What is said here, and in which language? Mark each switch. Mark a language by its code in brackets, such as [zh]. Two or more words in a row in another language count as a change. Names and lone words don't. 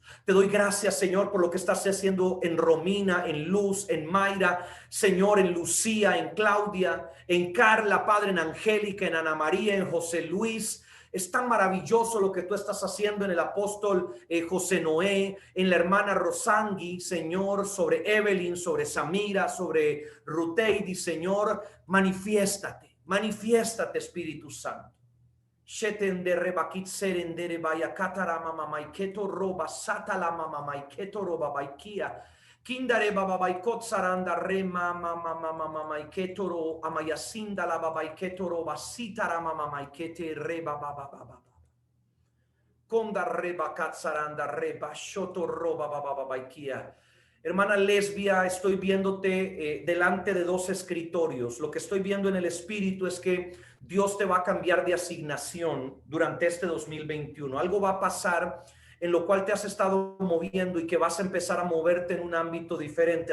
[es] Te doy gracias, Señor, por lo que estás haciendo en Romina, en Luz, en Mayra, Señor, en Lucía, en Claudia, en Carla, Padre, en Angélica, en Ana María, en José Luis. Es tan maravilloso lo que tú estás haciendo en el apóstol José Noé, en la hermana Rosangui, Señor, sobre Evelyn, sobre Samira, sobre Ruteidi, Señor, manifiéstate, Espíritu Santo. Shetendere bakit serendere baya katara mama maiketo roba satala mama maiketo roba baikia. Kindare baba baikot saranda re mama mama maiketo ro amayasinda la baba maiketo roba sitara mama maikete re baba baba. Konda reba katsaranda reba shoto roba baba baikia. Hermana Lesbia, estoy viéndote delante de dos escritorios. Lo que estoy viendo en el espíritu es que Dios te va a cambiar de asignación durante este 2021. Algo va a pasar en lo cual te has estado moviendo y que vas a empezar a moverte en un ámbito diferente.